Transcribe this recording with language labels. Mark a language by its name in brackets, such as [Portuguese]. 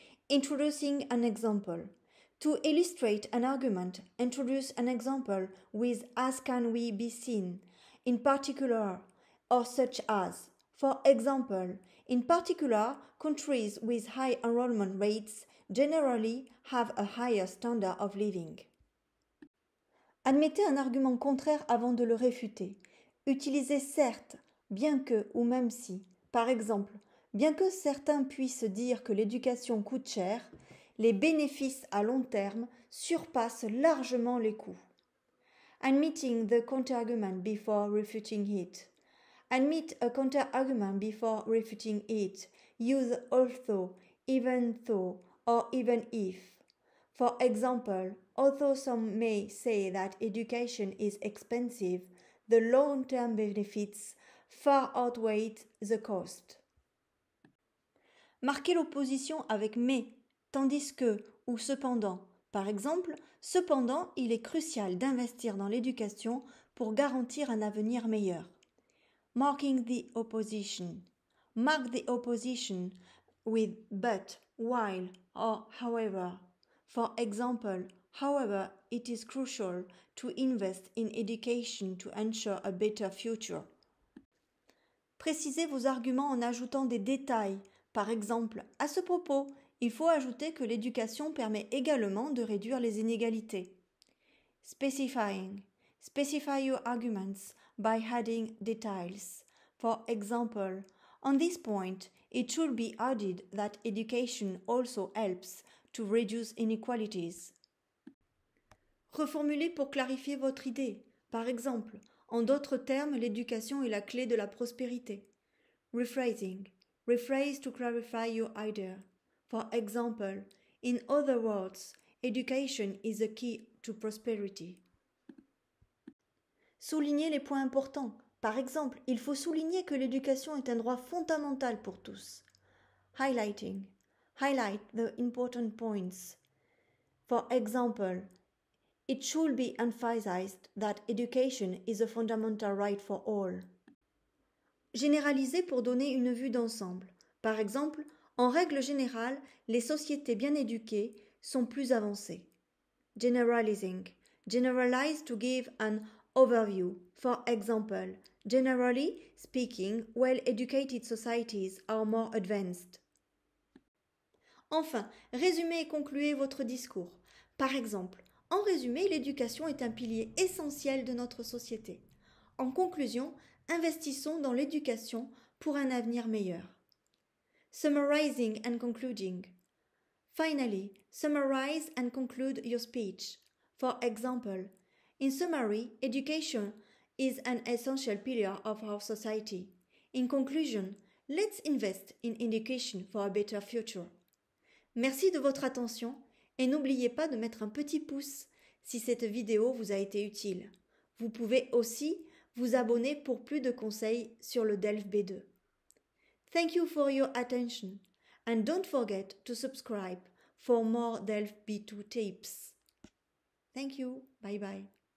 [English] Introducing an example. To illustrate an argument, introduce an example with as can we be seen, in particular, or such as. For example, in particular, countries with high enrollment rates generally have a higher standard of living. [French] Admettez un argument contraire avant de le réfuter. Utilisez certes, bien que ou même si. Par exemple, bien que certains puissent dire que l'éducation coûte cher, les bénéfices à long terme surpassent largement les coûts. [English] Admitting the counter-argument before refuting it. Admit a counter-argument before refuting it. Use although, even though, or even if. For example, although some may say that education is expensive, the long-term benefits far outweigh the cost. [French] Marquez l'opposition avec mais, tandis que ou cependant. Par exemple, cependant, il est crucial d'investir dans l'éducation pour garantir un avenir meilleur. [English] Marking the opposition. Mark the opposition with but, while, or however. For example, however, it is crucial to invest in education to ensure a better future. [French] Précisez vos arguments en ajoutant des détails. Par exemple, à ce propos, il faut ajouter que l'éducation permet également de réduire les inégalités. [English] Specifying. Specify your arguments by adding details. For example, on this point, it should be added that education also helps to reduce inequalities. [French] Reformulez pour clarifier votre idée. Par exemple, en d'autres termes, l'éducation est la clé de la prospérité. [English] Rephrasing. Rephrase to clarify your idea. For example, in other words, education is the key to prosperity. [French] Soulignez les points importants. Par exemple, il faut souligner que l'éducation est un droit fondamental pour tous. [English] Highlighting. Highlight the important points. For example, it should be emphasized that education is a fundamental right for all. [French] Généraliser pour donner une vue d'ensemble. Par exemple, en règle générale, les sociétés bien éduquées sont plus avancées. [English] Generalizing. Generalize to give an overview. For example, generally speaking, well-educated societies are more advanced. [French] Enfin, résumez et concluez votre discours. Par exemple, en résumé, l'éducation est un pilier essentiel de notre société. En conclusion, investissons dans l'éducation pour un avenir meilleur. [English] Summarizing and concluding. Finally, summarize and conclude your speech. For example, in summary, education is an essential pillar of our society. In conclusion, let's invest in education for a better future. [French] Merci de votre attention et n'oubliez pas de mettre un petit pouce si cette vidéo vous a été utile. Vous pouvez aussi vous abonner pour plus de conseils sur le DELF B2. [English] Thank you for your attention and don't forget to subscribe for more DELF B2 tips. Thank you. Bye bye.